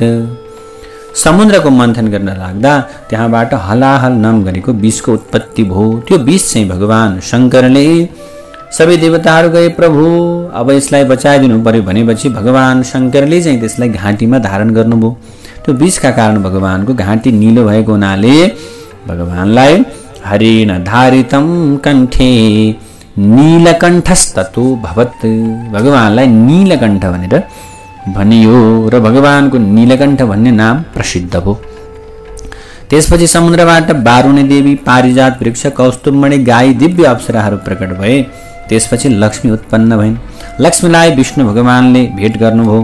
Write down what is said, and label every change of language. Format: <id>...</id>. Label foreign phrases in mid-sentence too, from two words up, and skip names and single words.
<ne>समुद्रको मन्थन गर्न लाग्दा त्यहाँबाट हलाहल नाम गरेको विषको उत्पत्ति भयो। त्यो विष चाहिँ भगवान शङ्करले सबै देवताहरू गए, प्रभु अब यसलाई बचाइदिनु पर्यो भनेपछि भगवान शङ्करले चाहिँ त्यसलाई घाँटीमा धारण गर्नुभयो। त्यो विषका कारण भगवानको घाँटी निलो भएको हुनाले भगवानलाई</ne> <sa>हरिण धारितम कण्ठे नीलकण्ठस्ततो भवत्,</sa> <ne>भगवानलाई नीलकण्ठ भनेर भनियो र भगवानको नीलकण्ठ भन्ने नाम प्रसिद्ध भयो। त्यसपछि समुद्रबाट बारुणी देवी, पारिजात वृक्ष, कौस्तुभमणि, गाई, दिव्य अप्सराहरू प्रकट भए। त्यसपछि लक्ष्मी उत्पन्न भइन्। लक्ष्मीलाई विष्णु भगवानले भेट गर्नुभयो।</ne>